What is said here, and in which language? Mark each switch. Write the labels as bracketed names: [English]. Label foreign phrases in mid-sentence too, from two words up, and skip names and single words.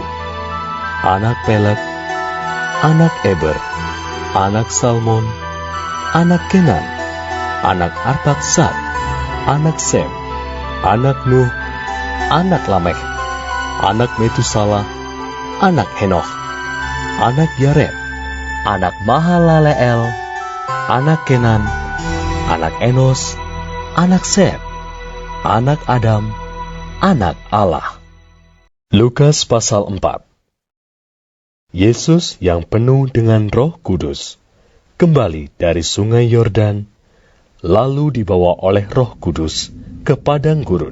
[Indonesian] anak Peleg, anak Eber, anak Salmon, anak Kenan, anak Arpaksad, anak Sem, anak Nuh, anak Lamekh, anak Metusala, anak Henoch, anak Yared, anak Mahalaleel, anak Kenan, anak Enos, anak Set, anak Adam, anak Allah. Lukas pasal 4. Yesus yang penuh dengan Roh Kudus kembali dari sungai Yordan, lalu dibawa oleh Roh Kudus ke padang gurun.